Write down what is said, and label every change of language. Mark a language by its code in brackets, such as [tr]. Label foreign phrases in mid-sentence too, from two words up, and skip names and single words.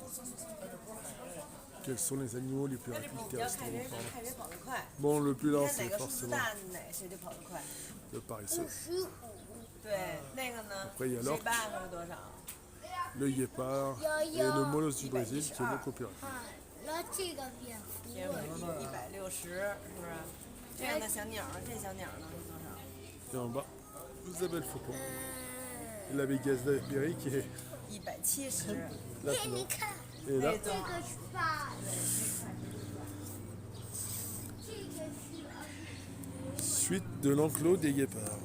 [fr] Quels sont les animaux les plus rapides terrestrement parlant? Bon, le plus lent, c'est forcément le paresseux. Après, il y a l'orque, le guépard et le molosse du Brésil qui est beaucoup plus rapide. [zh] 160，是不是？这样的小鸟，这小鸟呢是多少？ [fr] Et en bas, vous avez le faucon. Et la Vegas d'Amérique est 170。 là dedans. Et là, suite de l'enclos des guépards.